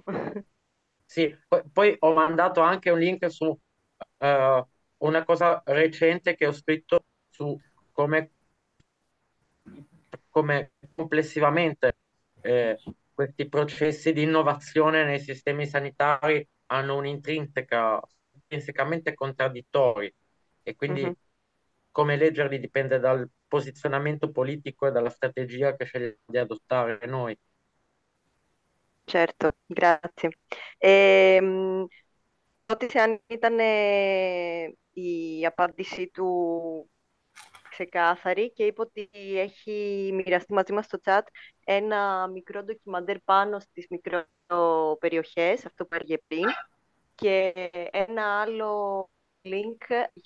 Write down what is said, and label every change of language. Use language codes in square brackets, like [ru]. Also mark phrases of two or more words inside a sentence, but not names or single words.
[it] Sì, poi ho mandato anche un link su una cosa recente che ho scritto su come complessivamente questi processi di innovazione nei sistemi sanitari hanno intrinsecamente contraddittori e quindi come leggerli dipende dal posizionamento politico e dalla strategia che scegliamo di adottare noi. Certo, grazie. [el] Ρώτησε αν ήταν η απάντησή του ξεκάθαρη και είπε ότι έχει μοιραστεί μαζί μας στο chat ένα μικρό ντοκιμαντέρ πάνω στις μικροπεριοχές, αυτό που έργε πριν, και ένα άλλο link